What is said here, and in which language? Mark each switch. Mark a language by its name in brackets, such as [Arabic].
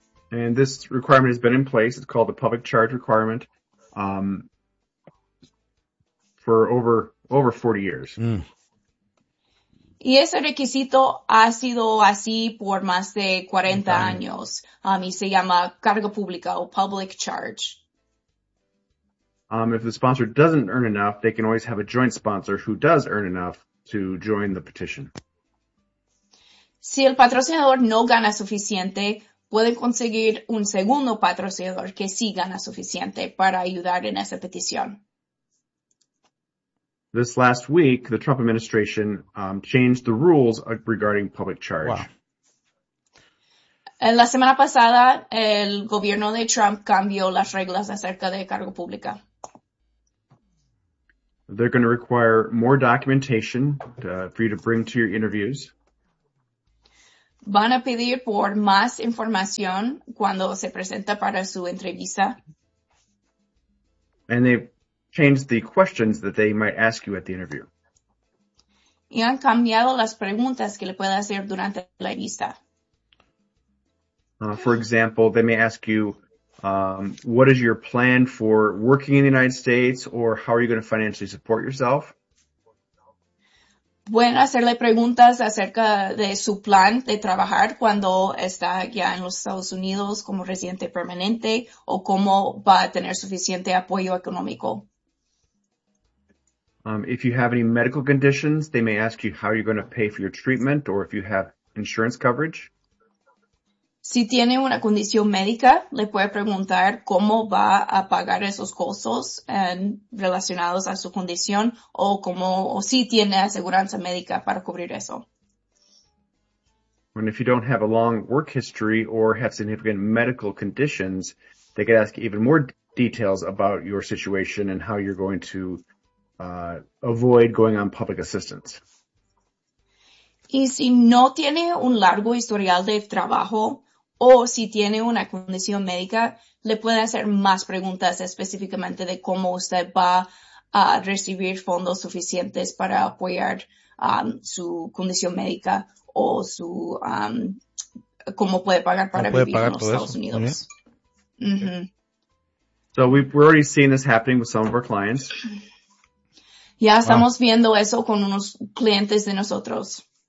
[English] And this requirement has been in place. It's called the public charge requirement for over 40 years. Mm. [Spanish] Y ese requisito ha sido así por más de 40 años. Y se llama carga pública o public charge. [English] If the sponsor doesn't earn enough, they can always have a joint sponsor who does earn enough to join the petition. [Spanish] Si el patrocinador no gana suficiente, puede conseguir un segundo patrocinador que sí gana suficiente para ayudar en esa petición. [English] This last week, the Trump administration changed the rules regarding public charge. Wow. [Spanish] En la semana pasada, el gobierno de Trump cambió las reglas acerca de cargo público. [English] They're going to require more documentation for you to bring to your interviews. [Spanish] Van a pedir por más información cuando se presenta para su entrevista. [English] And they've changed the questions that they might ask you at the interview. [Spanish] Y han cambiado las preguntas que le puede hacer durante la entrevista. [English] For example, they may ask you, what is your plan for working in the United States, or how are you going to financially support yourself? [Spanish] Pueden hacerle preguntas acerca de su plan de trabajar cuando está ya en los Estados Unidos como residente permanente, o cómo va a tener suficiente apoyo económico. [English] If you have any medical conditions, they may ask you how you're going to pay for your treatment, or if you have insurance coverage. [Spanish] Si tiene una condición médica, le puede preguntar cómo va a pagar esos costos relacionados a su condición o si tiene aseguranza médica para cubrir eso. [English] And if you don't have a long work history or have significant medical conditions, they could ask even more details about your situation and how you're going to avoid going on public assistance. [Spanish] Y si no tiene un largo historial de trabajo, o si tiene una condición médica, le puede hacer más preguntas específicamente de cómo usted va a recibir fondos suficientes para apoyar su condición médica o su cómo puede pagar para vivir pagar en los Estados Unidos. Mm-hmm. [English] So we're already seeing this happening with some of our clients. [Spanish] Ya estamos viendo eso con unos clientes de nosotros.